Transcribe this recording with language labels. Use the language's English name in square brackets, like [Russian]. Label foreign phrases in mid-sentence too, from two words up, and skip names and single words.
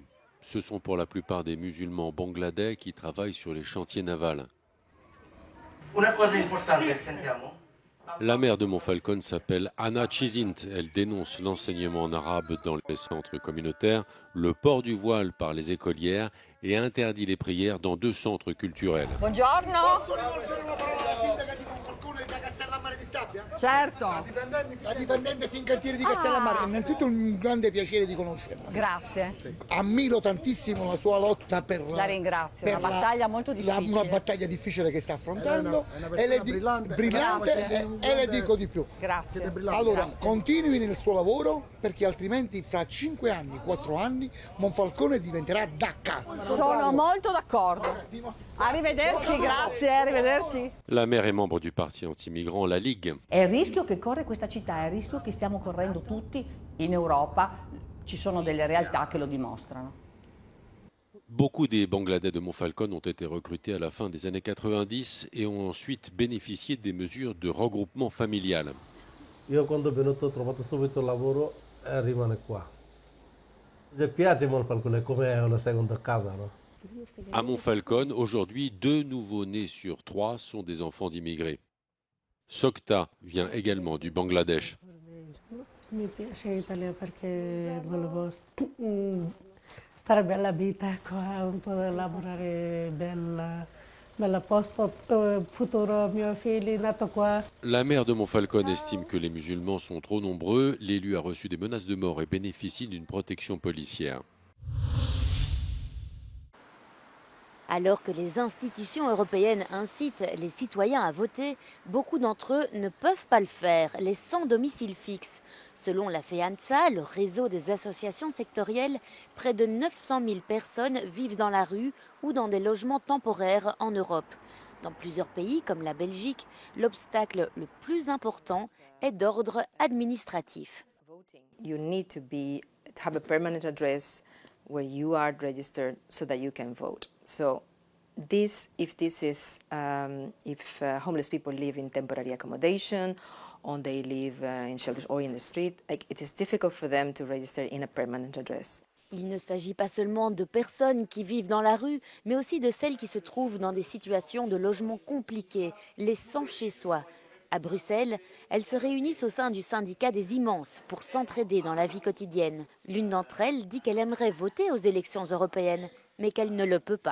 [French] Ce sont pour la plupart des musulmans bangladais qui travaillent sur les chantiers navals. La maire de Monfalcone s'appelle Anna Cisint. Elle dénonce l'enseignement en arabe dans les centres communautaires, le port du voile par les écolières et interdit les prières dans 2 centres culturels. [Italian] Buongiorno. Certo. La dipendente Fincantieri di Castellammare, innanzitutto un grande piacere di conoscerla. Grazie. Ammiro tantissimo la sua lotta per la ringrazio, è una battaglia molto difficile. Una battaglia difficile che sta affrontando. È brillante e le dico di più. Grazie. Allora, continui nel suo lavoro. perché altrimenti fra 5 anni, 4 anni, Monfalcone diventerà Dacca. Sono molto d'accordo. Arrivederci, grazie, arrivederci. [French] La maire est membre du parti anti-migrant La Ligue. [Italian] È il rischio che corre questa città, è il rischio che stiamo correndo tutti in Europa. Ci sono delle realtà che lo dimostrano. [French] Beaucoup des Bangladais de Monfalcone ont été recrutés à la fin des années 90 et ont ensuite bénéficié des mesures de regroupement familial. [Italian] Io quando sono venuto ho trovato subito lavoro e rimane qua. Mi piace Monfalcone come una seconda casa, no? [French] À Monfalcone, aujourd'hui, 2 nouveaux-nés sur 3 sont des enfants d'immigrés. Sokta vient également du Bangladesh. [Italian] Mi piace l'Italia perché volevo stare bella vita qua, un po' lavorare bella posto, futuro mio figlio nato qua. [French] La maire de Monfalcone estime que les musulmans sont trop nombreux. L'élu a reçu des menaces de mort et bénéficie d'une protection policière. Alors que les institutions européennes incitent les citoyens à voter, beaucoup d'entre eux ne peuvent pas le faire, les sans domicile fixe. Selon la FEANTSA, le réseau des associations sectorielles, près de 900 000 personnes vivent dans la rue ou dans des logements temporaires en Europe. Dans plusieurs pays, comme la Belgique, l'obstacle le plus important est d'ordre administratif. [English] You need to have a permanent address where you are registered so that you can vote. So if homeless people live in temporary accommodation, or they live in shelters or in the street, it is difficult for them to register in a permanent address. [French] Il ne s'agit pas seulement de personnes qui vivent dans la rue, mais aussi de celles qui se trouvent dans des situations de logement compliquées, les sans-chez-soi. À Bruxelles, elles se réunissent au sein du syndicat des immenses pour s'entraider dans la vie quotidienne. L'une d'entre elles dit qu'elle aimerait voter aux élections européennes, mais qu'elle ne le peut pas.